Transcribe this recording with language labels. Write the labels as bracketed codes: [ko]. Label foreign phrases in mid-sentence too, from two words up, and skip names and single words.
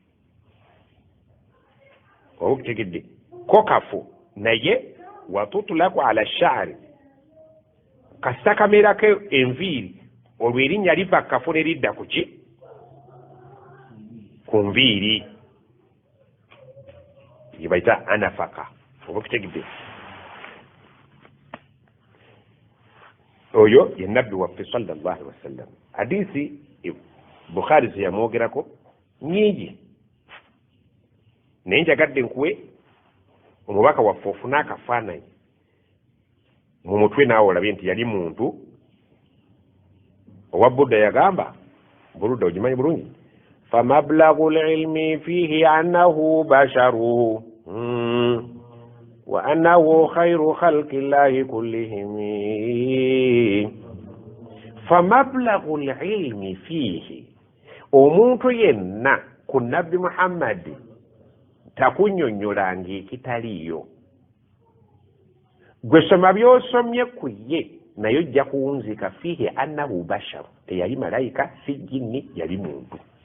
[lg] oba kutegedde ko kafo naye watutulaku [ar] على الشعر [lg] kasita kamerako enviiri olwo erinnya liva kafo ne lidda ku ki ku nviiri yebayita anafaka oba kutegedde oyo ye nabbi waffe [ar] صلى الله عليه وسلم [lg] hadisi Bukhari ze yamwogerako nyingi naye njagadde nkuwe omubaka waffe ofuna akafaananyi mu mutwe naawe olabye nti yali muntu owa Budda yagamba Budda ogimanyi bulungi [ar] فمبلغ العلم فيه أنه بشر وأنه خير خلق الله كلهم فمبلغ العلم فيه [lg] omuntu yenna ku nabbi Muhammadi takunnyonnyolanga ekitaliyo gwe soma by'osomye ku ye naye ojja kuwunzika [ar] فيه أنه بشر [lg] teyali malayika si jinni yali muntu